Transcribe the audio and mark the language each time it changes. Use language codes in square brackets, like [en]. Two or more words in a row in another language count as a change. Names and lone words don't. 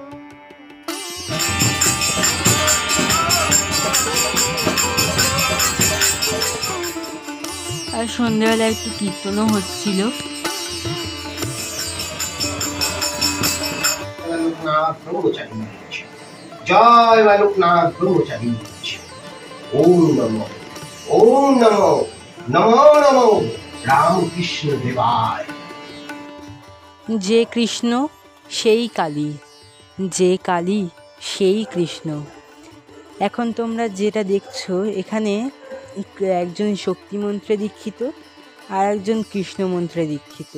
[bn] আর সন্ধ্যাবেলা একটু কীর্তনও হচ্ছিল। লোকনাথ ব্রহ্মচারী জয় বা লোকনাথ ব্রহ্মচারী। [sa] ওম নমো ওম নমো নমো নমো রামকৃষ্ণ দেবায়। [bn] যে কৃষ্ণ সেই কালী, যে কালী সেই কৃষ্ণ। এখন তোমরা যেটা দেখছো এখানে একজন শক্তি মন্ত্রে দীক্ষিত আর একজন কৃষ্ণ মন্ত্রে দীক্ষিত।